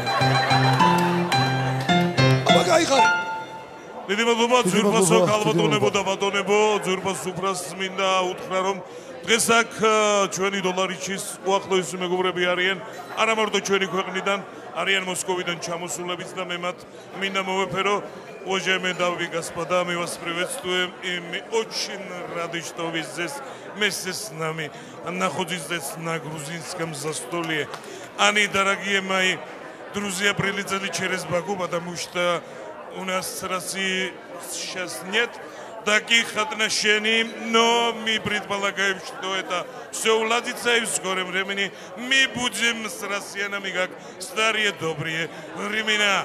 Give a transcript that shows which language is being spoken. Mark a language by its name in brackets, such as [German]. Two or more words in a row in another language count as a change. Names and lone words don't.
[Georgian] აბა გაიხარე დიდი მადლობა ძვირფასო ქალბატონებო და ბატონებო ძვირფას სუფრას მინდა უთხრა რომ დღეს აქ ჩვენი დოლარიჩის უახლოესი მეგობრები არიან არა მარტო ჩვენი ქვეყნიდან არიან მოსკოვიდან чамосуლებიც და მე მათ მინდა მოვეფერო [Russian] уважаемые дамы и господа мы вас приветствуем и мы очень рады что вы здесь вместе с нами находитесь на грузинском застолье они дорогие мои друзья прилетели через Баку потому что у нас в России сейчас нет таких отношений, но мы предполагаем, что это все уладится и в скором времени мы будем с россиянами как старые добрые времена.